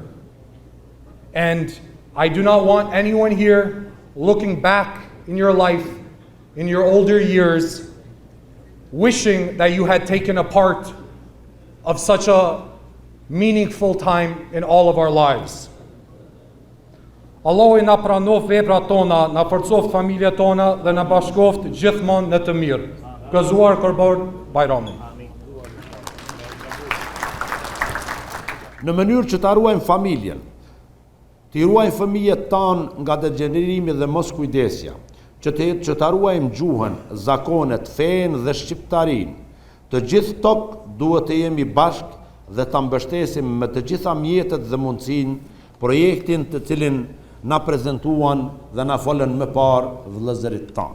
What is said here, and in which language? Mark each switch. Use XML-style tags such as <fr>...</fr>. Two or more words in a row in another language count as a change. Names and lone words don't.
<en>And I do not want anyone here looking back in your life, in your older years, wishing that you had taken a part of such a meaningful time in all of our lives.</en> <sq>Allah i na pranoft veprat tona, na forcoft familjet tona dhe na bashkoft gjithmonë në të mirë. Gëzuar Kurban Bayramin. Në mënyrë që ta ruajmë familjen, të ruajmë fëmijët tanë nga degenerimi dhe mos kujdesja, që ta ruajmë gjuhën, zakonet, fenë dhe shqiptarinë, të gjithë tokë duhet të jemi bashkë dhe ta mbështesim me të gjitha mjetet dhe mundësinë projektin të cilin na prezentuan dhe na folën më parë vëllezërit tanë.</sq>